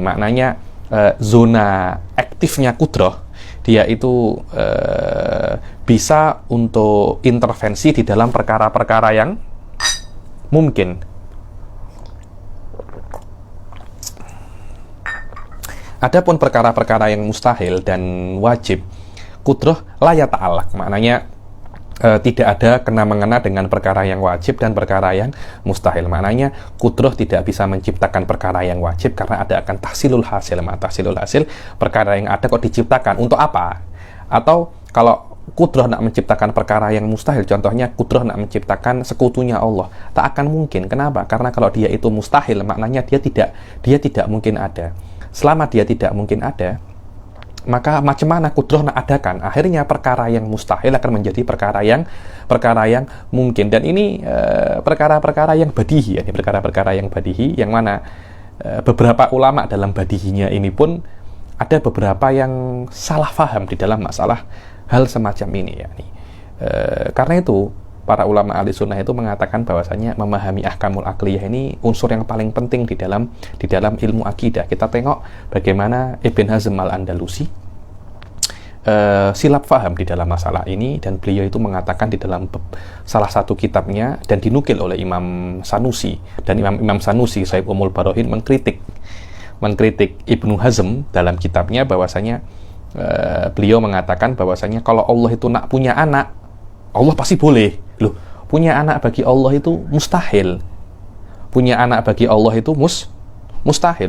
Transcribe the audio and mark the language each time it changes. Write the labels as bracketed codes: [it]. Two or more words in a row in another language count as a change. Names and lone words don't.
[ms] Maknanya zona aktifnya kudrah dia itu bisa untuk intervensi di dalam perkara-perkara yang mungkin. Adapun perkara-perkara yang mustahil dan wajib, kudrah [ar] la yata'allaq, [ms] maknanya tidak ada kena-mengena dengan perkara yang wajib dan perkara yang mustahil. Maknanya kudrah tidak bisa menciptakan perkara yang wajib karena ada akan [ar] tahsilul hasil. Tahsilul hasil, [ms] perkara yang ada kok diciptakan untuk apa? Atau kalau kudrah nak menciptakan perkara yang mustahil, contohnya kudrah nak menciptakan sekutunya Allah, tak akan mungkin. Kenapa? Karena kalau dia itu mustahil, maknanya dia tidak mungkin ada. Selama dia tidak mungkin ada, maka macam mana kudrah nak adakan? Akhirnya perkara yang mustahil akan menjadi perkara yang mungkin. Dan ini perkara-perkara yang badihi, ini perkara-perkara yang badihi, yang mana beberapa ulama dalam badihinya ini pun ada beberapa yang salah faham di dalam masalah hal semacam ini. Karena itu para ulama ahli sunnah itu mengatakan bahwasanya memahami [ar] ahkamul akliyah [ms] ini unsur yang paling penting di dalam ilmu akidah. Kita tengok bagaimana Ibn Hazm al-Andalusi silap faham di dalam masalah ini, dan beliau itu mengatakan di dalam salah satu kitabnya dan dinukil oleh Imam Sanusi, dan Imam Sanusi Sahib Umul Barohin mengkritik Ibnu Hazm dalam kitabnya bahwasanya beliau mengatakan bahwasanya kalau Allah itu nak punya anak, Allah pasti boleh. Loh, punya anak bagi Allah itu mustahil. Punya anak bagi Allah itu mustahil.